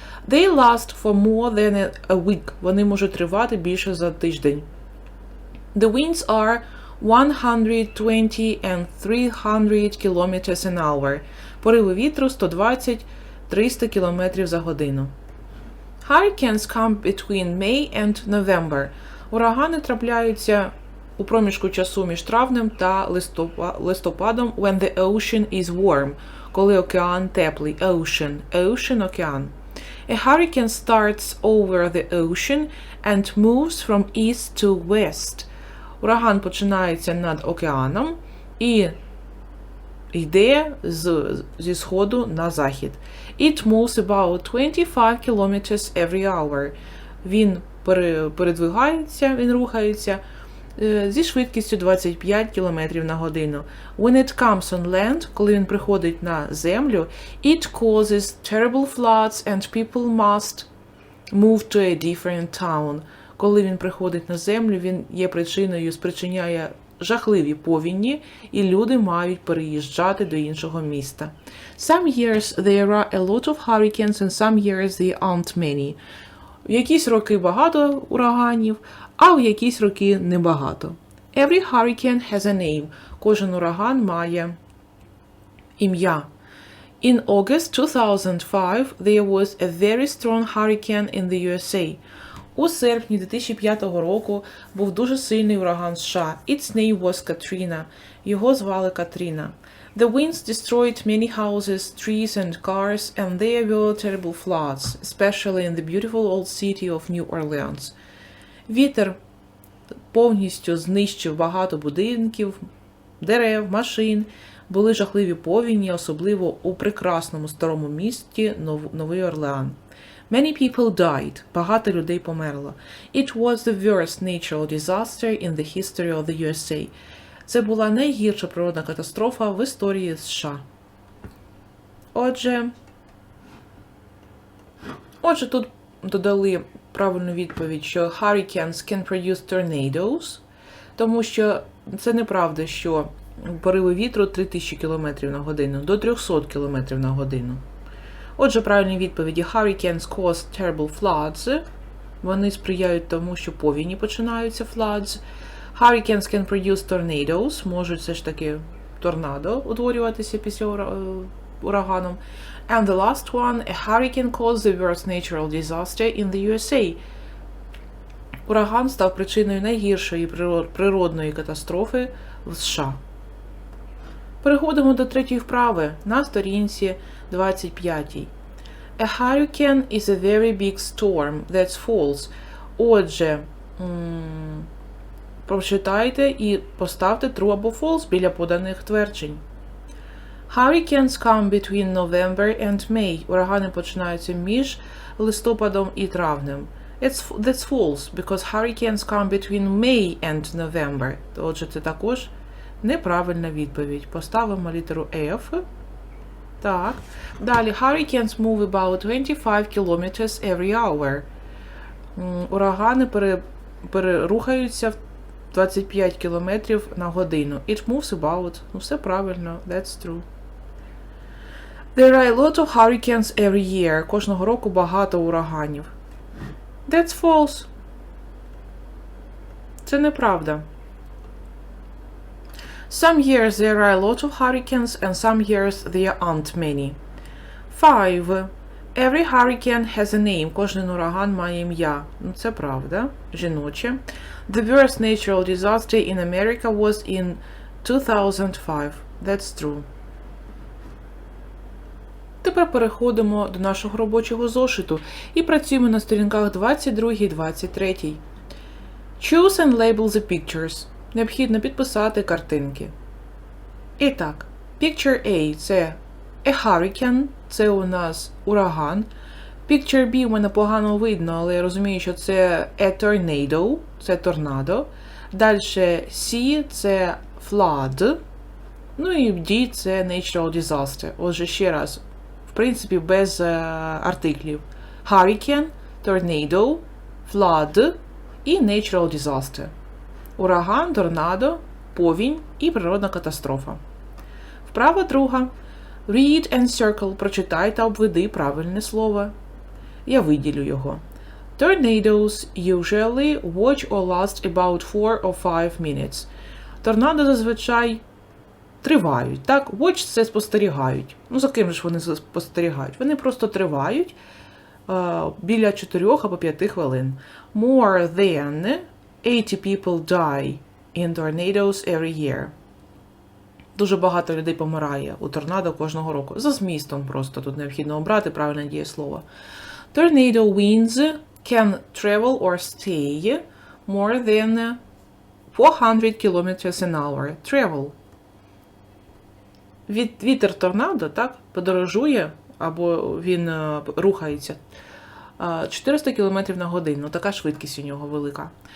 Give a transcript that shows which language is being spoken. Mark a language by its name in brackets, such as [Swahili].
[English] They last for more than a week. [Ukrainian] Вони можуть тривати більше за тиждень. [English] The winds are 120 and 300 kilometers an hour. [Ukrainian] Пориви вітру 120-300 км за годину. [English] Hurricanes come between May and November. [Ukrainian] Урагани трапляються у проміжку часу між травнем та листопадом [English] when the ocean is warm, [Ukrainian] коли океан теплий. [English] Ocean – океан. A hurricane starts over the ocean and moves from east to west. [Ukrainian] Ураган починається над океаном і йде зі сходу на захід. [English] It moves about 25 kilometers every hour. [Ukrainian] Він передвигається, він рухається зі швидкістю 25 км на годину. [English] When it comes on land, [Ukrainian] коли він приходить на землю, [English] it causes terrible floods and people must move to a different town. [Ukrainian] Коли він приходить на землю, він є причиною, спричиняє жахливі повінні, і люди мають переїжджати до іншого міста. [English] Some years there are a lot of hurricanes and some years there aren't many. [Ukrainian] В якісь роки багато ураганів, а в якісь роки небагато. [English] Every hurricane has a name. [Ukrainian] Кожен ураган має ім'я. [English] In August 2005 there was a very strong hurricane in the USA. [Ukrainian] У серпні 2005 року був дуже сильний ураган США. [English] Its name was Katrina. [Ukrainian] Його звали Катріна. [English] The winds destroyed many houses, trees and cars, and there were terrible floods, especially in the beautiful old city of New Orleans. [Ukrainian] Вітер повністю знищив багато будинків, дерев, машин. Були жахливі повені, особливо у прекрасному старому місті Новий Орлеан. [English] Many people died. [Ukrainian] Багато людей померло. [English] It was the worst natural disaster in the history of the USA. [Ukrainian] Це була найгірша природна катастрофа в історії США. Отже, тут додали правильну відповідь, що [English] hurricanes can produce tornadoes, [Ukrainian] тому що це неправда, що пориви вітру 3000 км на годину, до 300 км на годину. Отже, правильні відповіді: [English] hurricanes cause terrible floods. [Ukrainian] Вони сприяють тому, що повені починаються, floods. [English] Hurricanes can produce tornadoes. [Ukrainian] Можуть все ж таки торнадо утворюватися після ураганом. [English] And the last one, a hurricane caused the worst natural disaster in the USA. [Ukrainian] Ураган став причиною найгіршої природної катастрофи в США. Переходимо до третьої вправи на сторінці 25. [English] A hurricane is a very big storm that's false. [Ukrainian] Отже, прочитайте і поставте true або false біля поданих тверджень. [English] Hurricanes come between November and May. [Ukrainian] Урагани починаються між листопадом і травнем. [English] That's false, because hurricanes come between May and November. [Ukrainian] Отже, це також неправильна відповідь. Поставимо літеру F. Так. Далі. [English] Hurricanes move about 25 kilometers every hour. [Ukrainian] Урагани перерухаються 25 кілометрів на годину. [English] It moves about. [Ukrainian] Ну, все правильно. [English] That's true. There are a lot of hurricanes every year. [Ukrainian] Кожного року багато ураганів. [English] That's false. [Ukrainian] Це неправда. [English] Some years there are a lot of hurricanes and some years there aren't many. 5. Every hurricane has a name. [Ukrainian] Кожен ураган має ім'я. Ну, це правда. Жіноче. [English] The worst natural disaster in America was in 2005. That's true. [Ukrainian] Тепер переходимо до нашого робочого зошиту і працюємо на сторінках 22 і 23. [English] Choose and label the pictures. [Ukrainian] Необхідно підписати картинки. І так, picture A – це a hurricane, це у нас ураган. Picture B у мене погано видно, але я розумію, що це a tornado, це торнадо. Далі C – це flood. Ну і D – це natural disaster. Отже, ще раз, в принципі, без артиклів. [English] Hurricane, tornado, flood і natural disaster. [Ukrainian] Ураган, торнадо, повінь і природна катастрофа. Вправа друга. [English] Read and circle. [Ukrainian] Прочитай та обведи правильне слово. Я виділю його. [English] Tornadoes usually watch or last about 4 or 5 minutes. [Ukrainian] Торнадо зазвичай тривають. Так, watch – це спостерігають. Ну, за ким же ж вони спостерігають? Вони просто тривають біля 4 або 5 хвилин. [English] More than 80 people die in tornadoes every year. [Ukrainian] Дуже багато людей помирає у торнадо кожного року. За змістом просто тут необхідно обрати правильне дієслово. [English] Tornado winds can travel or stay more than 400 kilometers an hour. Travel. [Ukrainian] Вітер торнадо, так, подорожує, або він рухається 400 км на годину. Така швидкість у нього велика.